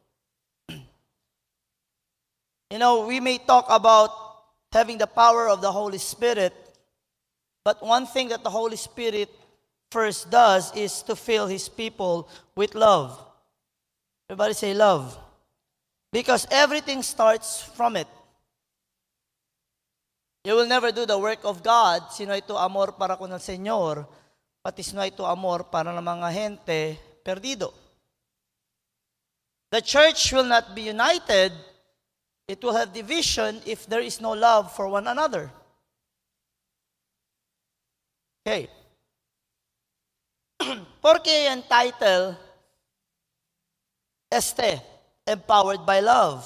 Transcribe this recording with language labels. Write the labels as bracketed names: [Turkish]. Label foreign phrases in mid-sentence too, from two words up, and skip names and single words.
[English] You know, we may talk about having the power of the Holy Spirit, but one thing that the Holy Spirit first does is to fill His people with love. Everybody say love. Because everything starts from it. You will never do the work of God, [Chavacano] sino ito amor para con el Señor, pati sino ito amor para ng mga gente perdido. [English] The church will not be united, it will have division if there is no love for one another. Okay. [Chavacano] Porque yung title, [English] empowered by love.